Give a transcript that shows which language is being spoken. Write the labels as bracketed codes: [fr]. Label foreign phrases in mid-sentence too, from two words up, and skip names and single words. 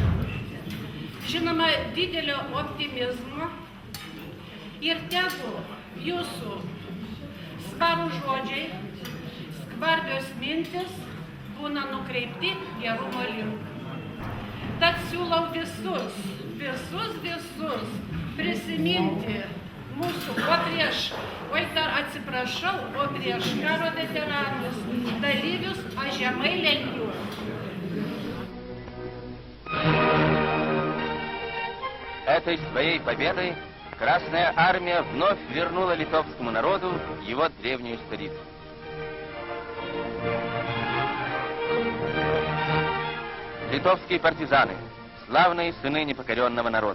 [lt] Žinoma, didelio optimizmo ir tegu jūsų svarūs žodžiai, skvarbios mintis būna nukreipti gerumo link. Tad siūlau visus prisiminti mūsų, prieš karo veteranus, dalyvius, aš žemai lenkiu. [ru] Этой своей победой Красная Армия вновь вернула литовскому народу его древнюю столицу. Литовские партизаны – славные сыны непокоренного народа.